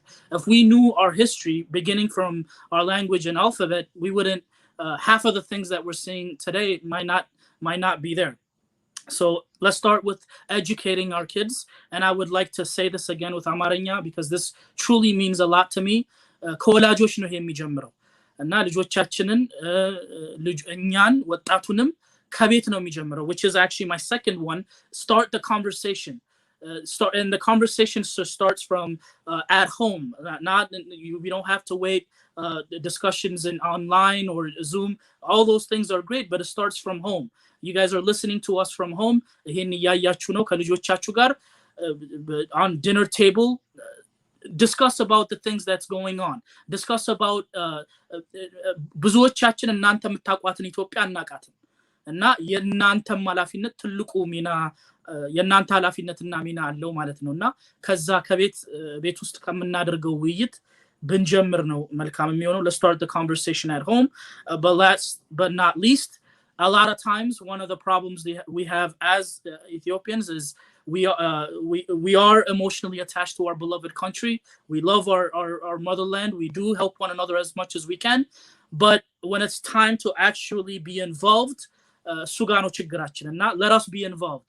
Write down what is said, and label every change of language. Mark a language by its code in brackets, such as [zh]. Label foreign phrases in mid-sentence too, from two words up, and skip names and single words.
[en] If we knew our history, beginning from our language and alphabet, we wouldn't, half of the things that we're seeing today might not be there. So let's start with educating our kids. And I would like to say this again with Amarinya, because this truly means a lot to me. [am] ከወላጆች ነው የሚጀምረው እና ልጆቻችንን እኛን ወጣቱንም ከቤት ነው የሚጀምረው, [en] which is actually my second one. Start the conversation. And the conversation starts from at home. We don't have to wait discussions in online or Zoom. All those things are great, but it starts from home. You guys are listening to us from home. [am] ይሄን እያያችሁ ነው ከልጆቻችሁ ጋር [en] on dinner table. Discuss about the things that's going on. Discuss about [am] ብዙዎቻችን እናንተ የምታውቋትን ኢትዮጵያ እናቃትን እና የናንተ ኃላፊነት ትልቁ ሚና የናንተ ኃላፊነትና ሚና አለው ማለት ነውና ከዛ ቤት ውስጥ ከምናደርገው ውይይት ብንጀምር ነው መልካም የሚሆነው. [en] Let's start the conversation at home. But not least, a lot of times one of the problems we have as Ethiopians is we are emotionally attached to our beloved country. We love our motherland. We do help one another as much as we can. But when it's time to actually be involved, [am] ሱጋኖ ችግራችን, [en] and not let us be involved.